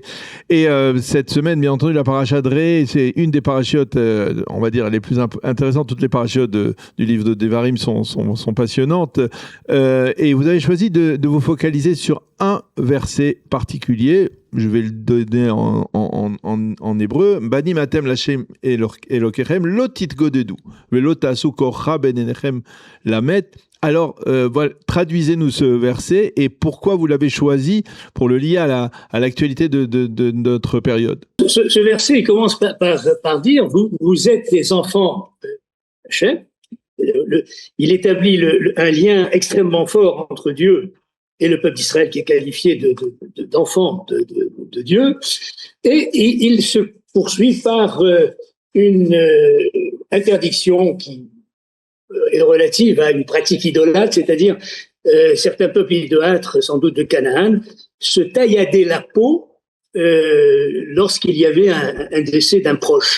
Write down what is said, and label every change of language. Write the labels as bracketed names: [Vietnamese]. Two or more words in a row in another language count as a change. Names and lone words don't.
[French] Et cette semaine, bien entendu, la paracha de Ré, c'est une des parachiotes, on va dire, les plus intéressantes. Toutes les parachiotes du livre de Devarim sont passionnantes. Et vous avez choisi de vous focaliser sur un verset particulier. Je vais le donner en hébreu. [Hebrew] בנים אתם לכם אלוקיכם לא תתגדדו ולא תשימו קרחה בין עיניכם למת. [French] Alors, voilà, traduisez-nous ce verset et pourquoi vous l'avez choisi pour le lier à l'actualité de notre période. Ce verset commence par dire vous êtes les enfants d'Hachem. Il établit un lien extrêmement fort entre Dieu et le peuple d'Israël, qui est qualifié d'enfant de Dieu, et il se poursuit par une interdiction qui est relative à une pratique idolâtre, c'est-à-dire certains peuples idolâtres, sans doute de Canaan, se tailladaient la peau lorsqu'il y avait un décès d'un proche.